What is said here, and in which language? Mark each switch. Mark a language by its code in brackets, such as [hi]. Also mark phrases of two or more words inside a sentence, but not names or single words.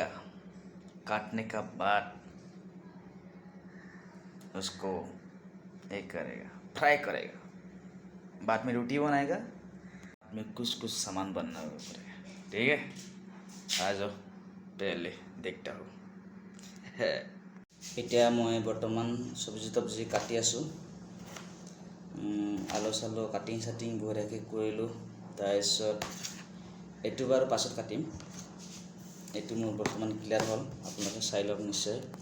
[hi] काटने का बाद उसको एक करेगा, फ्राई करेगा। बाद में रोटी बनाएगा। बाद में कुछ कुछ सामान बनना पड़ेगा। ठीक है, आ जाओ पहले देखता हूँ। [as] এতিয়া মই বৰ্তমান চব্জি তব্জি কাটি আছোঁ। আলু চালু কাটিং চাটিং বঢ়িয়াকৈ কৰিলোঁ। তাৰপিছত এইটো বাৰু পাছত কাটিম। এইটো মোৰ বৰ্তমান ক্লিয়াৰ হ'ল, আপোনালোকে চাই লওক নিশ্চয়।